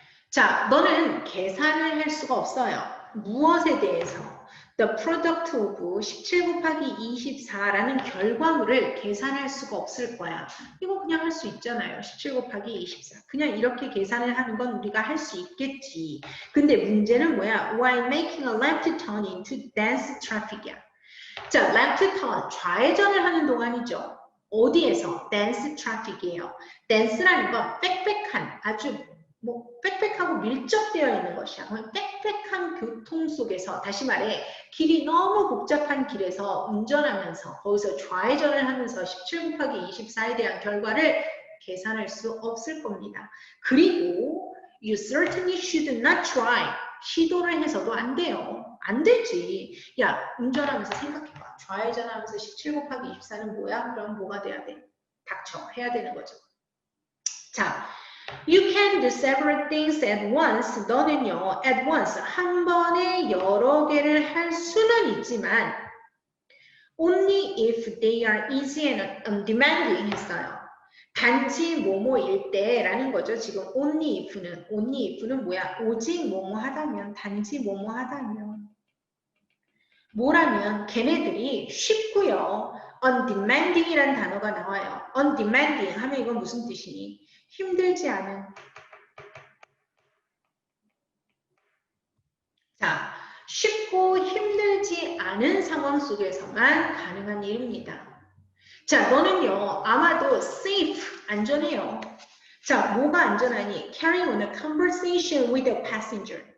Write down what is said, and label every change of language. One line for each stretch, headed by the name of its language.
Korean: 자, 너는 계산을 할 수가 없어요. 무엇에 대해서?
English: The product of
Korean: 17 곱하기 24라는 결과물을 계산할 수가 없을 거야. 이거 그냥 할 수 있잖아요. 17 곱하기 24. 그냥 이렇게 계산을 하는 건 우리가 할 수 있겠지. 근데 문제는 뭐야?
English: While making a left turn into dense traffic이야.
Korean: 자, left turn, 좌회전을 하는 동안이죠. 어디에서? dense traffic이에요. dense라는 건 빽빽한, 아주 빽빽하고 밀접되어 있는 것이야. 빽빽한 교통 속에서, 다시 말해 길이 너무 복잡한 길에서 운전하면서 거기서 좌회전을 하면서 17 곱하기 24에 대한 결과를 계산할 수 없을 겁니다. 그리고
English: you certainly should not try.
Korean: 시도를 해서도 안 돼요. 안 되지. 야, 운전하면서 생각해봐. 좌회전하면서 17 곱하기 24는 뭐야? 그럼 뭐가 돼야 돼? 닥쳐. 해야 되는 거죠.
English: 자, You can do several things at once.
Korean: 너는요, at once, 한 번에 여러 개를 할 수는 있지만
English: only if they are easy and undemanding
Korean: 했어요. 단지 뭐뭐일 때라는 거죠. 지금 only if는 뭐야? 오직 뭐뭐 하다면, 단지 뭐뭐 하다면. 뭐라면 걔네들이 쉽고요. undemanding이라는 단어가 나와요. undemanding 하면 이건 무슨 뜻이니? 힘들지 않은. 자, 쉽고 힘들지 않은 상황 속에서만 가능한 일입니다. 자, 너는요, 아마도 safe, 안전해요. 자, 뭐가 안전하니?
English: Carrying on a conversation with a passenger.